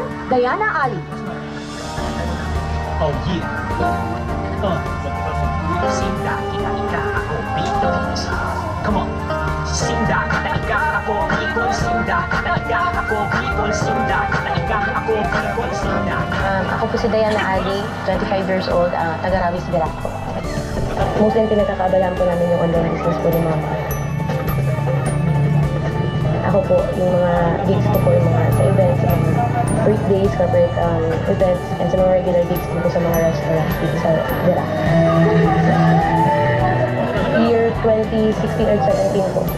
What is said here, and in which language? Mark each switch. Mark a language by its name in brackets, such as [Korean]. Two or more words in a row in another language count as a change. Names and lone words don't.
[English] Diana Ali. Oh yeah. Sinda, kita-ika ako, Beatles. Come on. Sinda, kita-ika ako, Beatles. Sinda, kita-ika ako, Beatles. Sinda, kita-ika ako, Beatles. Sinda. [Filipino] Ako po si Diana Ali, [English] 25 years old, [Filipino] taga Ravis Virac po. Mostly pinagkakaabalahan po namin yung [English] online business [Filipino] po ni Mama. Ako po, yung mga gigs ko po, yung mga sa events, birthdays, [English] corporate events, [Filipino] and sa mga [English] regular gigs [Filipino] po sa mga restaurants dito sa Virac. [English] Year 2016 or 17 po.